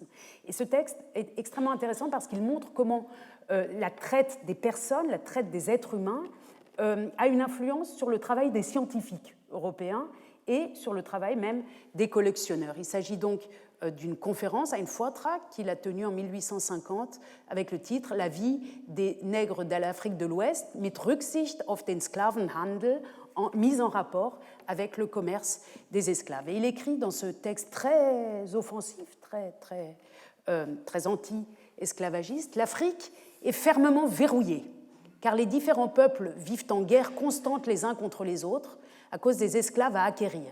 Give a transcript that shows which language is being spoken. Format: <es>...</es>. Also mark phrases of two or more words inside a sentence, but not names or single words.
<fr>Et ce texte est extrêmement intéressant parce qu'il montre comment la traite des personnes, la traite des êtres humains, a une influence sur le travail des scientifiques européens et sur le travail même des collectionneurs. Il s'agit donc d'une conférence à une Vortrag qu'il a tenue en 1850 avec le titre « La vie des nègres de l'Afrique de l'Ouest</fr> <de>mit Rücksicht auf den Sklavenhandel »,</de> <fr>mise en rapport avec le commerce des esclaves. Et il écrit dans ce texte très offensif, très anti-esclavagiste, « L'Afrique est fermement verrouillée, car les différents peuples vivent en guerre constante les uns contre les autres à cause des esclaves à acquérir.</fr>